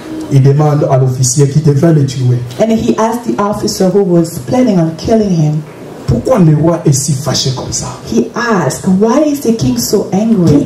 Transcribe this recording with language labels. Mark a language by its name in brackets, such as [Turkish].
[French] Il demande à l'officier qui devait le tuer. [English] and he asked the officer who was planning on killing him. [French] Pourquoi le roi est si fâché comme ça? [English] He asked, why is the king so angry?